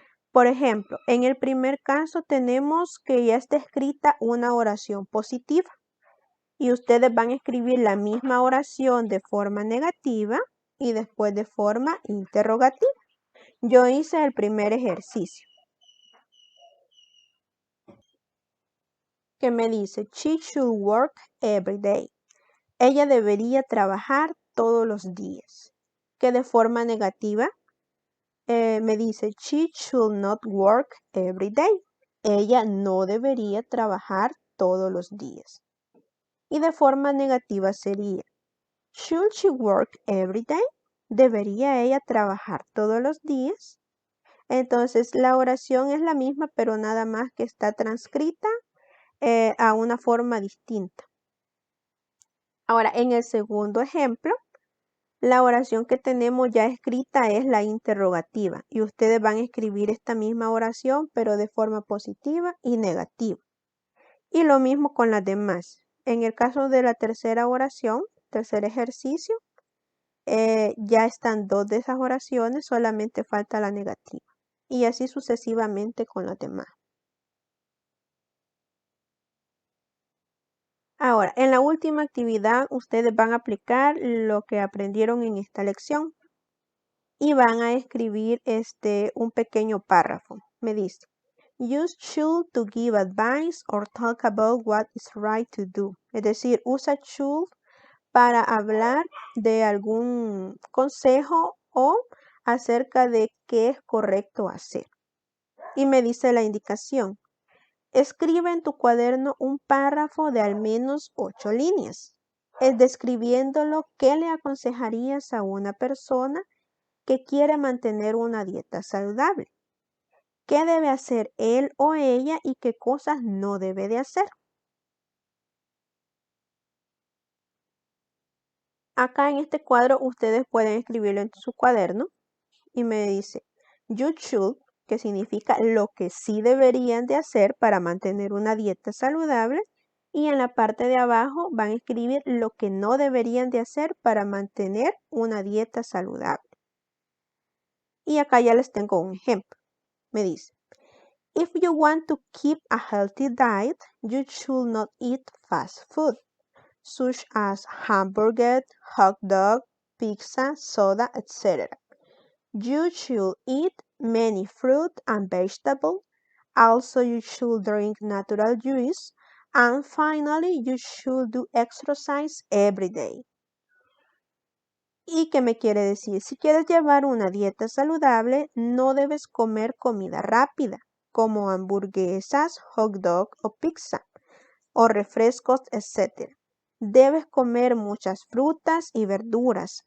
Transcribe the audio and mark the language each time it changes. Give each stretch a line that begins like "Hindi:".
Spanish: Por ejemplo, en el primer caso tenemos que ya está escrita una oración positiva y ustedes van a escribir la misma oración de forma negativa y después de forma interrogativa. Yo hice el primer ejercicio que me dice,
English: she should work every day.
Spanish: Ella debería trabajar todos los días. Que de forma negativa me dice,
English: she should not work every day.
Spanish: Ella no debería trabajar todos los días. Y de forma negativa sería,
English: should she work every day?
Spanish: ¿Debería ella trabajar todos los días? Entonces la oración es la misma, pero nada más que está transcrita a una forma distinta. Ahora, en el segundo ejemplo, la oración que tenemos ya escrita es la interrogativa y ustedes van a escribir esta misma oración, pero de forma positiva y negativa. Y lo mismo con las demás. En el caso de la tercera oración, tercer ejercicio, ya están 2 de esas oraciones, solamente falta la negativa. Y así sucesivamente con las demás. Ahora, en la última actividad, ustedes van a aplicar lo que aprendieron en esta lección y van a escribir un pequeño párrafo. Me dice,
English: use should to give advice or talk about what is right to do.
Spanish: Es decir, usa should para hablar de algún consejo o acerca de qué es correcto hacer. Y me dice la indicación, escribe en tu cuaderno un párrafo de al menos 8 líneas, describiendo qué le aconsejarías a una persona que quiere mantener una dieta saludable. ¿Qué debe hacer él o ella y qué cosas no debe de hacer? Acá en este cuadro ustedes pueden escribirlo en su cuaderno y me dice,
English: you should,
Spanish: que significa lo que sí deberían de hacer para mantener una dieta saludable, y en la parte de abajo van a escribir lo que no deberían de hacer para mantener una dieta saludable. Y acá ya les tengo un ejemplo. Me dice,
English: if you want to keep a healthy diet, you should not eat fast food, such as hamburger, hot dog, pizza, soda, etc. You should eat many fruit and vegetables. Also, you should drink natural juice. And finally, you should do exercise every day.
Spanish: ¿Y qué me quiere decir? Si quieres llevar una dieta saludable, no debes comer comida rápida, como hamburguesas, hot dog o pizza, o refrescos, etc. Debes comer muchas frutas y verduras.